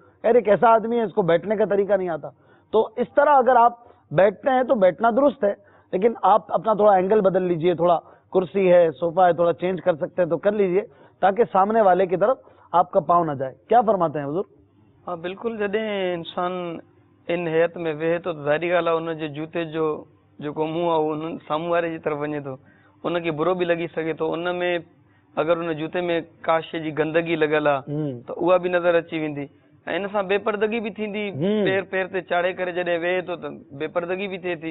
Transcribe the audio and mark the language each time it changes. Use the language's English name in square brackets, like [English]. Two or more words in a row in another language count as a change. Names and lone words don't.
[Urdu] یار ایک ایسا آدمی ہے اس کو بیٹھنے کا طریقہ نہیں آتا. تو اس طرح اگر آپ بیٹھتے ہیں تو بیٹھنا درست ہے لیکن آپ اپنا تھوڑا اینگل بدل لیجئے تھوڑا کرسی ہے صوفہ ہے تھوڑا چینج کر سکتے ہیں تو کر لیجئے تاکہ سامنے والے کی طرف آپ کا پاؤں نہ جائے. کیا فرماتے ہیں حضور؟ [Sindhi] ہاں بالکل جڏहिं انسان ان حیت میں ویہے تو ظاہری ॻाल्हि आहे उन जे जूते जो जेको मुंहुं आहे उन साम्हूं वारे जी तरफ़ वञे थो उनखे बुरो बि लॻी सघे थो. उन में अगरि उन जूते में का शइ जी गंदगी लॻल आहे त उहा बि नज़र अची वेंदी ऐं इन सां बेपर्दगी बि थींदी. पेर ते चाढ़े करे जॾहिं वेहे थो त बेपर्दगी बि थिए थी.